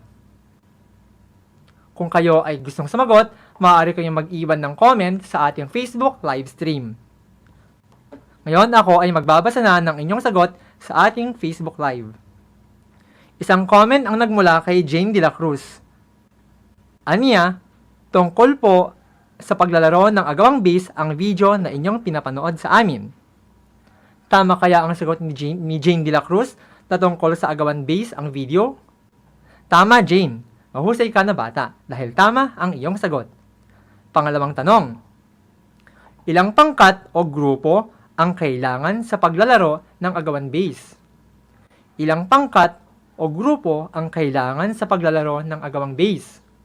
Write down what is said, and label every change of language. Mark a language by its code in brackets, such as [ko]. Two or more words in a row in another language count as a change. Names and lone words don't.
[tl] Kung kayo ay gustong sumagot, maaari kayong mag-iwan ng comment sa ating Facebook [en] live stream. [tl] Ngayon ako ay magbabasa na ng inyong sagot sa ating Facebook live. Isang comment ang nagmula kay Jane de la Cruz. Aniya, tungkol po sa paglalaro ng agawang base ang video na inyong pinapanood sa amin. Tama kaya ang sagot ni Jane de la Cruz na tungkol sa agawan base ang video? Tama, Jane. Mahusay ka na bata dahil tama ang iyong sagot. Pangalawang tanong. Ilang pangkat o grupo ang kailangan sa paglalaro ng agawan base? Ilang pangkat o grupo ang kailangan sa paglalaro ng agawang base?